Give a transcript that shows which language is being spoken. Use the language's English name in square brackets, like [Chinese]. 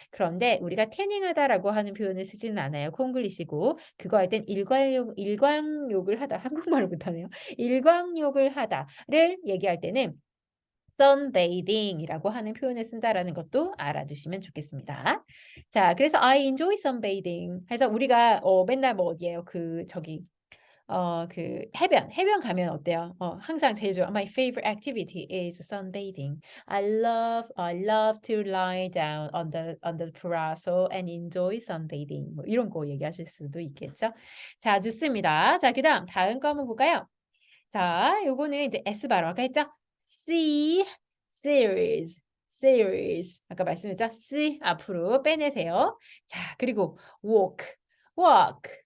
[Korean] 그런데 우리가 태닝하다라고 하는 표현을 쓰지는 않아요. 콩글리시고 그거 할 땐 일광욕을 하다 한국말을 못하네요. 일광욕을 하다를 얘기할 때는 sunbathing이라고 하는 표현을 쓴다라는 것도 알아두시면 좋겠습니다. [English] 자, 그래서 I enjoy sunbathing. [Korean] 해서 우리가 맨날 뭐 어디예요? 그 저기 그 해변 가면 어때요? 항상 제일 좋아. [English] My favorite activity is sunbathing. I love to lie down on the parasol and enjoy sunbathing. [Korean] 뭐 이런 거 얘기하실 수도 있겠죠? 자, 좋습니다. 자, 그다음 다음 거 한번 볼까요? 자, 요거는 이제 S 발음 아까 했죠? [English] C, series, series. 아까 말씀했죠? [Korean] C 앞으로 빼내세요. 자, 그리고 walk, walk.